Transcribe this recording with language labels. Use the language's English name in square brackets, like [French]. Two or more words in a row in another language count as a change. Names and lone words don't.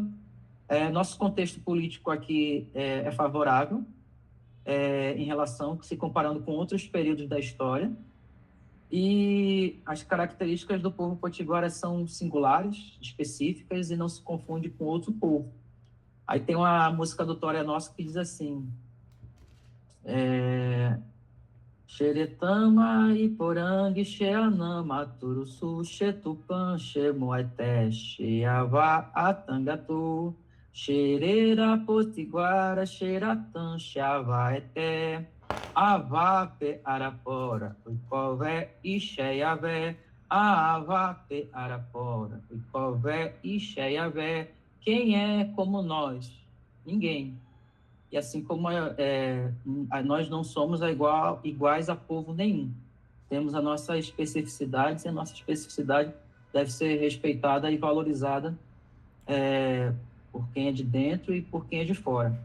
[Portuguese] Nosso contexto político aqui é favorável, em relação, se comparando com outros períodos da história, e as características do povo potiguara são singulares, específicas, e não se confunde com outro povo. Aí tem uma música do Tória Nossa que diz assim: [Tupí] Xeretama, Iporang, Xeanama, Turuçu, Xetupan, Xemoeté, Xeavá, Atangatu, Xerera, Potiguara, Xeratã, Xeavaeté, Avape, Arapora, Uicové, Ixeiavé, Avape, Arapora, Uicové, Ixeiavé. [Portuguese] Quem é como nós? Ninguém. E assim como nós não somos iguais a povo nenhum. Temos a nossa especificidade, e a nossa especificidade deve ser respeitada e valorizada por quem é de dentro e por quem é de fora.